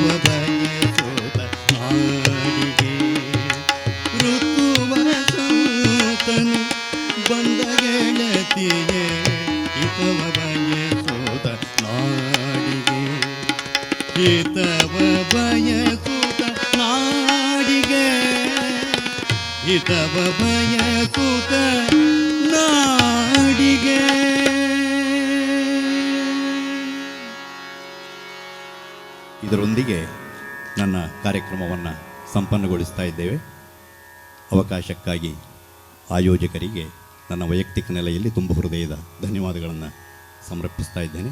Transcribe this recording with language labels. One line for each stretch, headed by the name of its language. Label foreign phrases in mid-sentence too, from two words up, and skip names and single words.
Kannada: ಬಯಸುತ್ತ ನಾಡಿಗೆ ಋತುವ ಸಂತನು ಬಂದ ಗೆಳತಿಯೇ ಹಿತವ ಬಯಸುತ್ತ ನಾಡಿಗೆ ಹಿತವ ಬಯಸುತ್ತ ನಾಡಿಗೆ ಹಿತವ ಬಯಸುತ್ತ ನಾಡಿಗೆ ಇದರೊಂದಿಗೆ ನನ್ನ ಕಾರ್ಯಕ್ರಮವನ್ನು ಸಂಪನ್ನಗೊಳಿಸ್ತಾ ಇದ್ದೇವೆ. ಅವಕಾಶಕ್ಕಾಗಿ ಆಯೋಜಕರಿಗೆ ನನ್ನ ವೈಯಕ್ತಿಕ ನೆಲೆಯಲ್ಲಿ ತುಂಬ ಹೃದಯದ ಧನ್ಯವಾದಗಳನ್ನು ಸಮರ್ಪಿಸ್ತಾ ಇದ್ದೇನೆ.